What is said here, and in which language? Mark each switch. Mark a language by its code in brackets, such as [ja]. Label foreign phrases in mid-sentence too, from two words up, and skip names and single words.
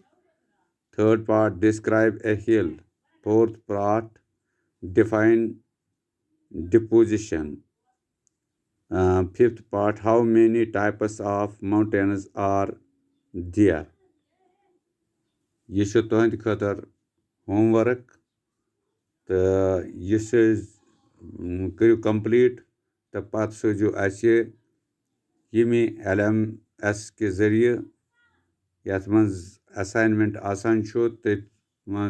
[en] Third part, describe a hill. Fourth part, define deposition. Fifth part, how many types of mountains are there? This is [ks] تُہنٛد خٲطرٕ [en] homework. [ks] یہِ کٔرِو کَمپلیٖٹ تہٕ پَتہٕ سوٗزِو یِمی LMS کے ذریعے یتھ منٛز اسایِنمٮ۪نٹ آسان تتھ منٛز